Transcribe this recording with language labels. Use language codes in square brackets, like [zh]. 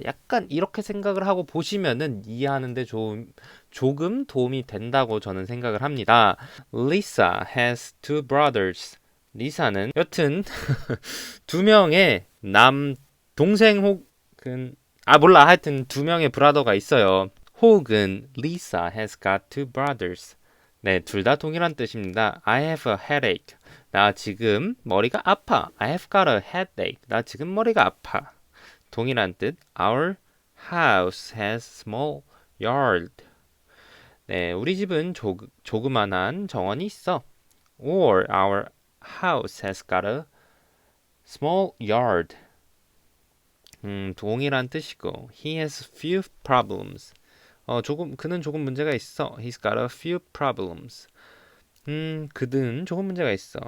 [ko] 약간 이렇게 생각을 하고 보시면은 이해하는데 조금 도움이 된다고 저는 생각을 합니다. [en] Lisa has two brothers. [ko] 리사는 여튼 두 명의 동생 혹은 몰라 하여튼 두 명의 브라더가 있어요. 혹은 [en] Lisa has got two brothers. [ko] 네, 둘 다 동일한 뜻입니다. [en] I have a headache. [ko] 나 지금 머리가 아파. [en] I have got a headache. [ko] 나 지금 머리가 아파. 동일한 뜻. [en] Our house has small yard. [ko] 네, 우리 집은 조그만한 정원이 있어. [en] Or our house has got a small yard. [ko] 동일한 뜻이고. [en] He has few problems. [ko] 그는 조금 문제가 있어. [en] He's got a few problems. [ko] 그는 조금 문제가 있어.